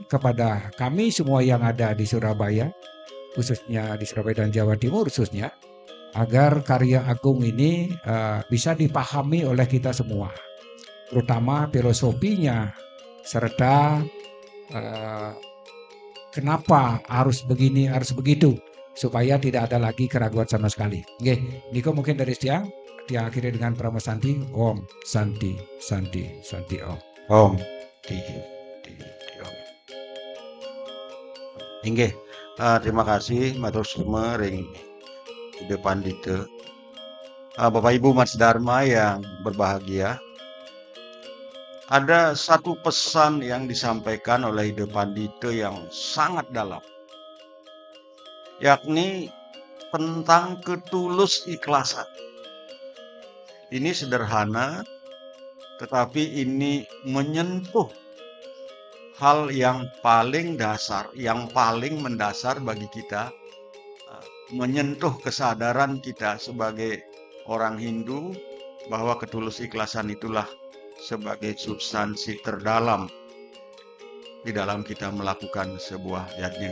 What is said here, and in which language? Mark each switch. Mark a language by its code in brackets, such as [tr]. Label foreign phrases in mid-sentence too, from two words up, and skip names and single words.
[id] kepada kami semua yang ada di Surabaya, khususnya di Surabaya dan Jawa Timur khususnya, agar karya agung ini bisa dipahami oleh kita semua, terutama filosofinya, serta kenapa harus begini, harus begitu, supaya tidak ada lagi keraguan sama sekali. Oke, Niko mungkin dari Tiang akhiri dengan Pramo Santi, [sa] Om Santi, Santi, Santi Om. Om. Di Om. Inggih, [id] terima kasih [jv] matur suwun [id] ring Ide Pandita. Bapak Ibu Mas Dharma yang berbahagia. Ada satu pesan yang disampaikan oleh Ide Pandita yang sangat dalam, yakni tentang ketulus ikhlasan. Ini sederhana, tetapi ini menyentuh hal yang paling dasar, yang paling mendasar bagi kita, menyentuh kesadaran kita sebagai orang Hindu bahwa ketulus ikhlasan itulah sebagai substansi terdalam di dalam kita melakukan sebuah yajna.